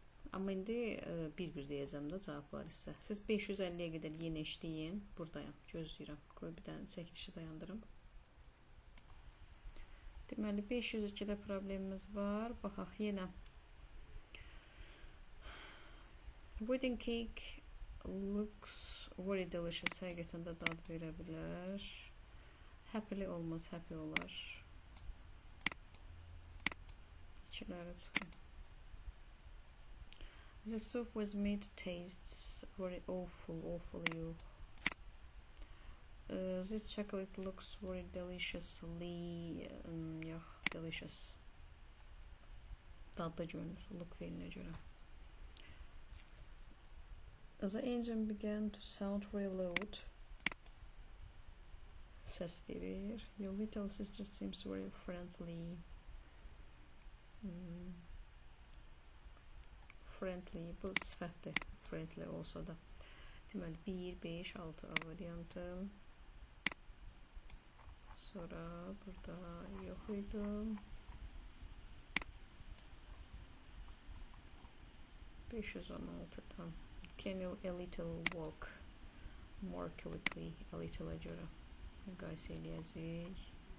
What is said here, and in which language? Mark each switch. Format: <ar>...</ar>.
<az>Amma indi bir-bir deyəcəm də cavablar isə. Siz 550-yə qədər yenə işləyin. Buradayım, gözləyirəm. Qoy bir dənə çəkilişi dayandırım. Deməli, 502-də problemimiz var. Baxaq yenə.</az> <en>Wedding cake looks very delicious.</en> <az>Həqiqətən də dad verə bilər. Happily olmaz, happy olar. İkilərə çıxın.</az> <en>The soup with meat tastes very awful,</en> <az>yox.</az> <en>This chocolate looks very deliciously,</en> <az>yox,</az> <en>delicious.</en> <az>Dadlı görünür, look feilinə görə.</az> <en>The engine began to sound very loud.</en> <az>Səs verir.</az> <en>Your little sister seems very friendly.</en> <az>Friendly, bu sifətdir. Friendly olsa da. Deməli, 1, 5, 6 A variantı. Sonra burada yox idi. $516'dan.</az> <en>Can you a little walk more quickly?</en> <az>A little görə müqayisə eləyəcək.</az>